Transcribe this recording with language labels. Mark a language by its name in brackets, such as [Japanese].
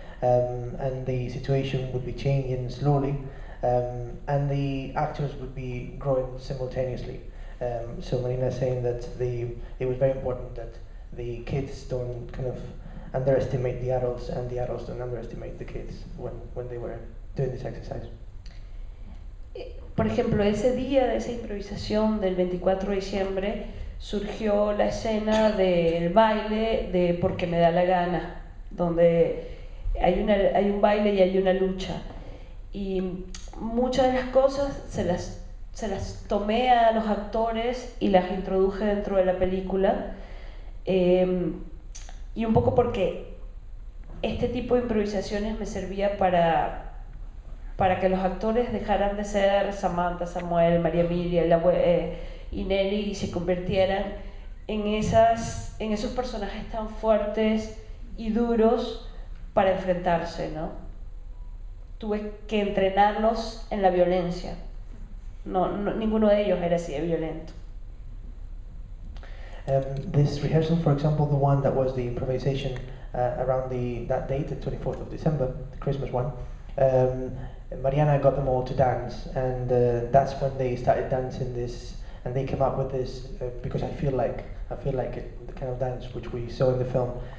[English] And the situation would be changing slowly, and the actors would be growing simultaneously. So Marina is saying that it was very important that the kids don't kind of underestimate the adults, and the adults don't underestimate the kids when they were doing this exercise. [Spanish] Por ejemplo, ese día de esa improvisación del 24 de diciembre surgió la escena del baile de Porque me da la gana, donde hay un baile y hay una lucha, y muchas de las cosas se las tomé a los actores y las introduje dentro de la película, y un poco porque este tipo de improvisaciones me servía para que los actores dejaran de ser Samantha, Samuel, María Emilia y Nelly y se convirtieran en esos personajes tan fuertes y duros para enfrentarse, ¿no? Tuve que entrenarlos en la violencia. No, ninguno de ellos era así de violento. [English] This rehearsal, for example, the one that was the improvisation around that date, the 24th of December, the Christmas one, Mariana got them all to dance, and that's when they started dancing this, and they came up with this because I feel like it, the kind of dance which we saw in the film.